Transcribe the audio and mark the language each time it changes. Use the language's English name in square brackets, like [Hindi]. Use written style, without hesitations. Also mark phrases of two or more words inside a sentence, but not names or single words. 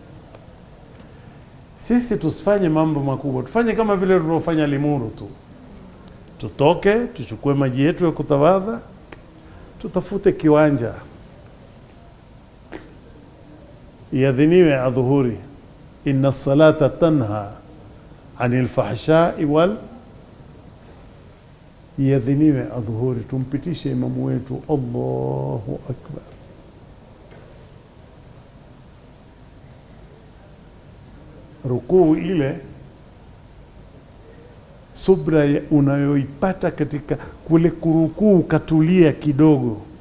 [Swahili] Sisi tusifanye mambo makubwa, tufanye kama vile tulivyofanya Limuru tu. Tutoke, tuchukue maji yetu ya kutawadha, tutafute kiwanja, iadhiniwe adhuhuri, [Arabic] إن الصلاة تنهى عن الفحشاء وال, [Swahili] iadhiniwe adhuhuri, tumpitishe imamu wetu, [Arabic] الله أكبر. [Swahili] Rukuu ile, subra unayoipata katika kule kurukuu, katulia kidogo.